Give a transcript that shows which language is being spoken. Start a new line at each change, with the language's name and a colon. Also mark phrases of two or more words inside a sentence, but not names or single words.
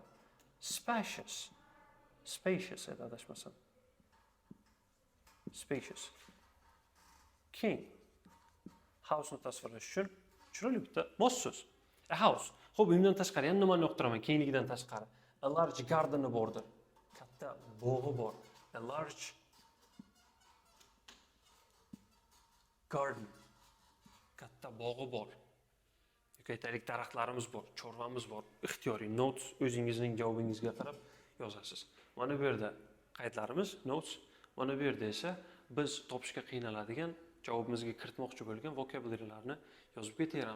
English: Spacious.
Uzbek: Spacious edi adashmasam. Spacious. Keng. House ni tasvirlash uchun chiroyli bitta mos so'z.
English: A house.
Uzbek: Xo'p, undan tashqari yana nimani yoqtiraman? Kengligidan tashqari.
English: A large garden
Uzbek: bordir. Katta bog'i bor.
English: A large garden.
Uzbek: Katta bog'i bor. Aytaylik daraxtlarimiz bor, chorvamiz bor. Ixtiyoriy notes o'zingizning javobingizga qarab yozasiz. Mana bu yerda qaydlarimiz notes, mana bu yerda esa biz topishga qiynaladigan, javobimizga kiritmoqchi bo'lgan vocabulary'larni yozib ketaveramiz.